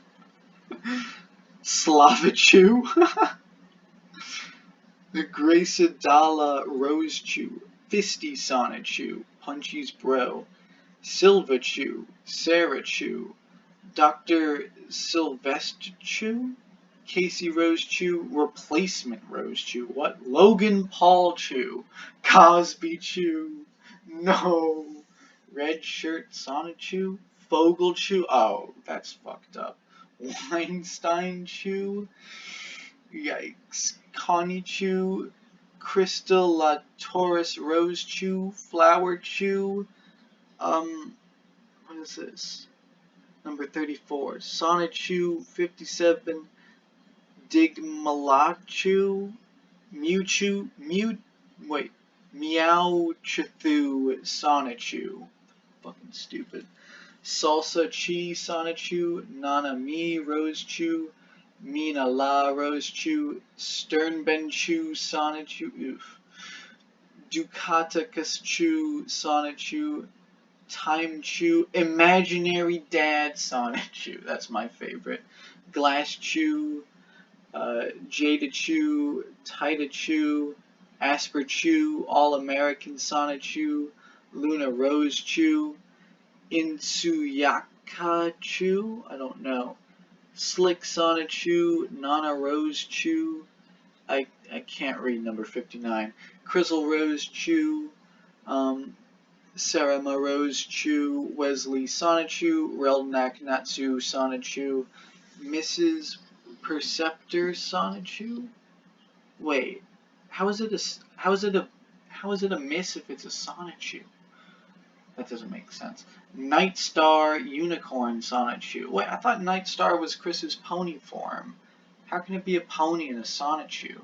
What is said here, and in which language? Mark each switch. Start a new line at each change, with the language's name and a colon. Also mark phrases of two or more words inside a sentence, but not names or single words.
English: Slavachu, the Gracidala Rose Chu, Fisty Sonichu, Punchy's Bro, Silva Chu, Sarah Chu, Dr. Sylvester Chu, Casey Rose Chu, Replacement Rose Chu, what? Logan Paul Chu, Cosby Chu, no, Red Shirt Sonichu, Fogel Chu, oh, that's fucked up, Weinstein Chu, yikes, Connie Chu, Crystal La Taurus Rose Chu, Flower Chu, what is this? Number 34, Sonichu 57, Digmalachu, Mewtwo, Meowchithu Sonichu, fucking stupid, Salsa Chi Sonichu, Nana Mi Rose Chu, Mina La Rose Chu, Sternbenchu Sonichu, oof, Ducatacus Chu Sonichu, Time Chew, Imaginary Dad Sonichu, that's my favorite, Glass Chew, Jada Chew, Tita Chew, Asper Chew, All American Sonichu, Luna Rose Chew, Insuyaka Chew, I don't know, Slick Sonichu, Nana Rose Chew, I can't read number 59, Crizzle Rose Chew, Sarah Rose Chu, Wesley Sonichu, Relnak Natsu Sonichu, Mrs. Perceptor Sonichu. Wait, how is it a miss if it's a Sonichu? That doesn't make sense. Night Star Unicorn Sonnet Shoe. Wait, I thought Night Star was Chris's pony form. How can it be a pony in a sonnet shoe?